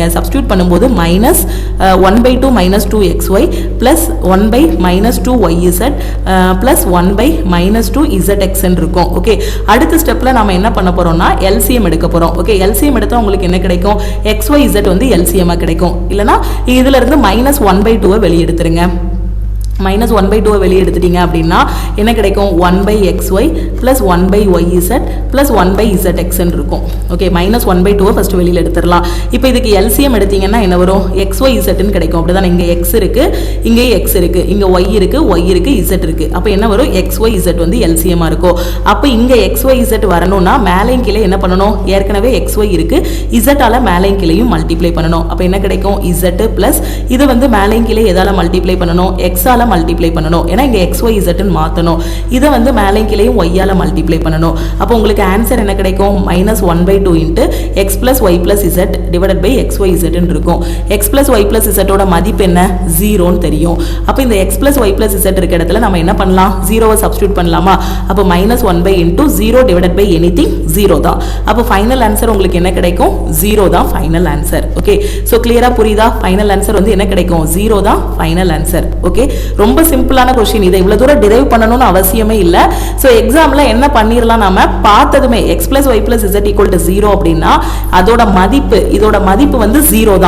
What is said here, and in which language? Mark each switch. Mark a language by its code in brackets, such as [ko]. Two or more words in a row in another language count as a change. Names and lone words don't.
[ta] சப்ஸ்டிட்யூட் பண்ணும்போது [en] minus 1 by 2 minus 2xy plus 1 by minus 2yz plus 1 by minus 2zx [ta] ன்னு இருக்கும். ஓகே, அடுத்த ஸ்டெப்ல நாம என்ன பண்ண போறோம்னா LCM எடுக்க போறோம். ஓகே, LCM எடுத்தா உங்களுக்கு என்ன கிடைக்கும்? xyz வந்து LCM ஆ கிடைக்கும். இல்லனா இதுல இருந்து [en] minus 1 by 2 [ta] வெளிய எடுத்துருங்க. [en] minus 1 by 2 [ta] வெளிய எடுத்துட்டீங்க அப்படின்னா என்ன கிடைக்கும்? [en] 1 by xy plus 1 by yz plus 1 by zx [ta] ன்னு இருக்கும். ஓகே, [en] minus 1 by 2 [ta] ஃபர்ஸ்ட் வெளியில எடுத்துறலாம். இப்போ இதுக்கு LCM எடுத்தீங்கன்னா என்ன வரும்? xyz ன்னு கிடைக்கும். அப்படிதான் இங்க x இருக்கு, இங்க x இருக்கு, இங்க y இருக்கு, y இருக்கு, z இருக்கு. அப்ப என்ன வரும்? xyz வந்து LCM ஆ இருக்கும். அப்ப இங்க xyz வரணும்னா மேலையும் கீழே என்ன பண்ணணும்? ஏற்கனவே xy இருக்கு, z ஆல மேலையும் கீழேயும் மல்டிப்ளை பண்ணணும். அப்ப என்ன கிடைக்கும்? z பிளஸ் இது வந்து மேலையும் கீழே எதால மல்டிப்ளை பண்ணணும்? x ஆல மல்டிப்ளை பண்ணணும். ஏன்னா இங்க xyz ன்னு மாத்தணும். இத வந்து மேலையும் கீழேயும் y ஆல மல்டிப்ளை பண்ணணும். அப்ப உங்களுக்கு ஆன்சர் என்ன கிடைக்கும்? [en] minus 1 by 2 into x plus y plus z divided by xyz [ta] ன்னு இருக்கும். [en] x plus y plus z [ta] ஓட மதிப்பு என்ன? 0 ன்னு தெரியும். அப்ப இந்த [en] x plus y plus z [ta] இருக்க இடத்துல நம்ம என்ன பண்ணலாம்? 0 வை சப்ஸ்டிட்யூட் பண்ணலாமா? [en] அப்ப minus 1 by into 0 divided by anything 0 தான். [ta] அப்ப [en] final answer [ta] உங்களுக்கு என்ன கிடைக்கும்? 0 தான் [en] final answer. okay, so [ta] கிளியரா புரியுதா? [en] final answer [ta] வந்து என்ன கிடைக்கும்? 0 தான் [en] final answer. [ta] ஓகே, ரொம்ப [en] simple question. [ta] இதை இவ்வளவு தூரம் டிரைவ் பண்ணணும்னு அவசியமே இல்லை. ஸோ எக்ஸாம்ல என்ன பண்ணிடலாம், நாம பார்த்ததுமே [en] x plus y plus z equal to 0 [ta] அப்படின்னா அதோட மதிப்பு இதோட மதிப்பு வந்து 0 தான்.